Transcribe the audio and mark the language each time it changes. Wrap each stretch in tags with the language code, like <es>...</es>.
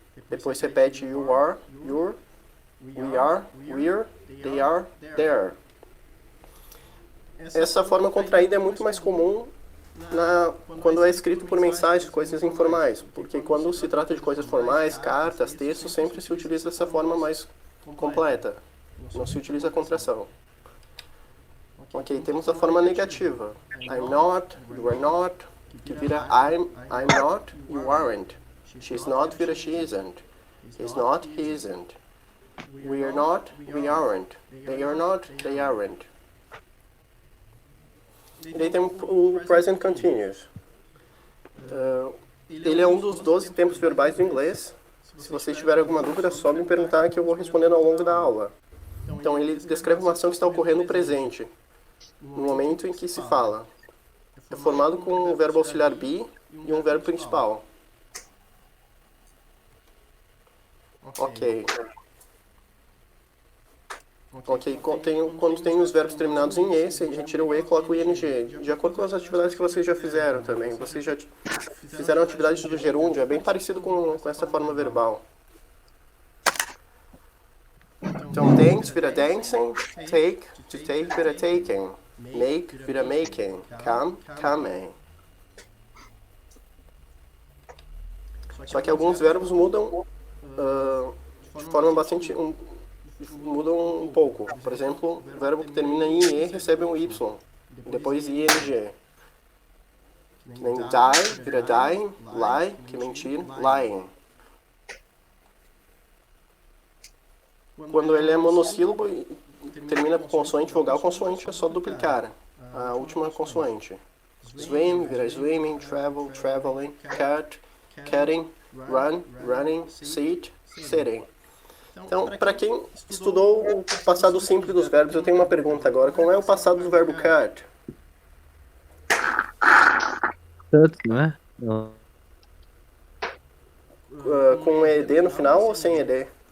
<pt>Depois repete</pt> <en>you are, your, we are, we're, they are, their.</en> <pt>Essa forma contraída é muito mais comum quando é escrito por mensagens, coisas informais, porque quando se trata de coisas formais, cartas, textos, sempre se utiliza essa forma mais completa, não se utiliza a contração. Ok, temos a forma negativa.</pt> <en>I'm not, you are not,</en> <pt>que vira</pt> <en>I'm not, you aren't. She's not</en> <pt>vira</pt> <en>she isn't. He's not, he isn't. We are not, we aren't. They are not, they aren't.</en> <pt>E daí tem o Present Continuous. Ele é um dos 12 tempos verbais do inglês. Se vocês tiverem alguma dúvida, é só me perguntar que eu vou respondendo ao longo da aula. Então, ele descreve uma ação que está ocorrendo no presente, no momento em que se fala. É formado com um verbo auxiliar be e um verbo principal. Ok. Quando tem os verbos terminados em E, você retira o E e coloca o ING. De acordo com as atividades que vocês já fizeram também. Vocês já fizeram atividades do gerúndio, é bem parecido com essa forma verbal. Então,</pt> <en>dance vira dancing, take, to take vira taking, make vira making, come, coming.</en> <pt>Só que alguns verbos mudam de forma bastante... mudam um pouco. Por exemplo, o verbo que termina em E recebe um Y, depois ING. Que nem die, vira dying, lie, que mentir, lying. Quando ele é monossílabo e termina com consoante, vogal, consoante, é só duplicar a última consoante.</pt> <en>Swim,</en> <pt>vira</pt> <en>swimming, travel, traveling, cut, cutting, run, running, sit, sitting.</en> <pt>Então, para quem estudou o passado simples dos verbos, eu tenho uma pergunta agora. Qual é o passado do verbo cut? Cut, não é? Não. Com ED no final ou sem ED?</pt>